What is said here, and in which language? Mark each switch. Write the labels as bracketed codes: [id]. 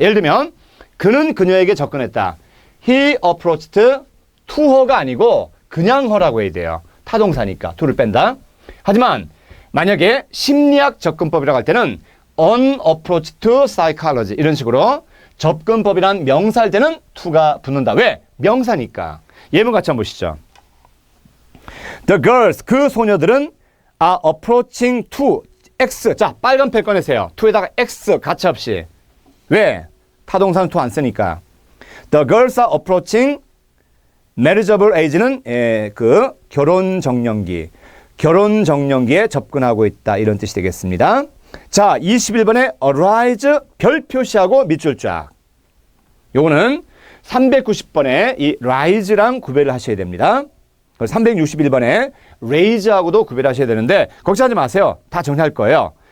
[ko] 예를 들면 그는 그녀에게 접근했다. [en] He approached to her가 [ko] 아니고 그냥 her라고 해야 돼요. 타동사니까 to를 뺀다. 하지만 만약에 심리학 접근법이라고 할 때는 [en] on approach to psychology [ko] 이런 식으로 접근법이란 명사할 때는 to가 붙는다. 왜? 명사니까. 예문 같이 한번 보시죠. [en] The girls, [ko] 그 소녀들은 [en] are approaching to X. [ko] 자, 빨간 펜 꺼내세요. to에다가 X 가차 없이. 왜? 타동사는 to 안 쓰니까. [en] The girls are approaching marriageable age는 [ko] 그 결혼 정년기. 결혼 정년기에 접근하고 있다. 이런 뜻이 되겠습니다. 자, 21번에 arise 별 표시하고 밑줄 쫙. 요거는 390번에 이 rise랑 구별을 하셔야 됩니다. 361번에 raise하고도 구별하셔야 되는데 걱정하지 마세요. 다 정리할 거예요.